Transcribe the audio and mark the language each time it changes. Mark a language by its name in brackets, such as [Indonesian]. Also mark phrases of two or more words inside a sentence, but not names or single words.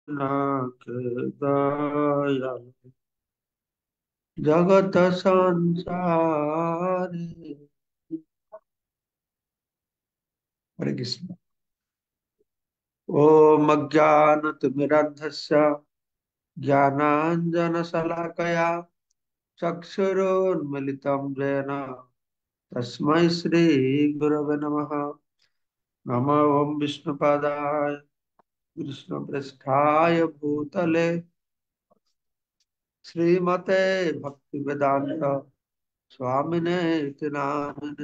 [Bangla] নাথ দয়াল জগত সংসারে। হরে কৃষ্ণ। [Sanskrit] ওম অজ্ঞানতিমিরন্ধস্য জ্ঞানাঞ্জনশলাকয়া চক্ষুरुन्मिलितं येन तस्मै श्रीगुरवे नमः। नमो ओम विष्णुपादाय कृष्णप्रेष्ठाय भूतले श्रीमते भक्तिवेदांत स्वामिने इति नामिने।